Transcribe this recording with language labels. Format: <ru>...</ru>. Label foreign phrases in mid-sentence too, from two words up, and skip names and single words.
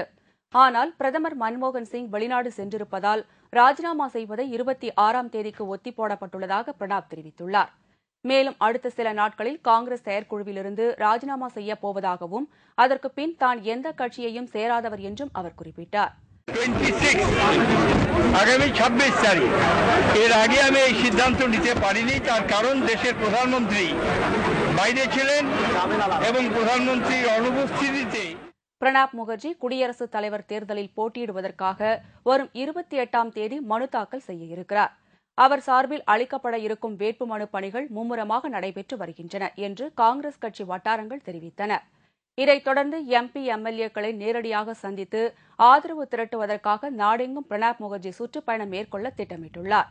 <ta>ஆனால் பிரதமர் மன்மோகன் சிங் வெளிநாடு சென்றிருப்பதால் ராஜினாமா செய்வதை 26ஆம் தேதிக்கு ஒத்திப்போடப்பட்டுள்ளதாக பிரணாப் தெரிவித்துள்ளார். மேலும் அடுத்த சில நாட்களில் காங்கிரஸ் செயற்குழுவிலிருந்து ராஜினாமா செய்யப் போவதாகவும் அதற்கு பின் தான் எந்த கட்சியையும் சேராதவர் என்றும் அவர் குறிப்பிட்டார்.</ta> <bn>26 আগামী 26 তারিখ এর আগে আমি এই সিদ্ধান্ত নিতে পারিনি। তার কারণ দেশের প্রধানমন্ত্রী বাইরে ছিলেন এবং প্রধানমন্ত্রীর অনুপস্থিতিতে</bn> <ta>பிரணாப் முகர்ஜி குடியரசுத் தலைவர் தேர்தலில் போட்டியிடுவதற்காக வரும் 28ஆம் தேதி மனு தாக்கல் செய்ய இருக்கிறார். அவர் சார்பில் அளிக்கப்பட இருக்கும் வேட்புமனு பணிகள் மும்முரமாக நடைபெற்று வருகின்றன என்று காங்கிரஸ் கட்சி வட்டாரங்கள் தெரிவித்தன. இதைத் தொடர்ந்து MP MLA-க்களை நேரடியாக சந்தித்து ஆதரவு திரட்டுவதற்காக நாடெங்கும் பிரணாப் முகர்ஜி சுற்றுப்பயணம் மேற்கொள்ள திட்டமிட்டுள்ளார்.</ta>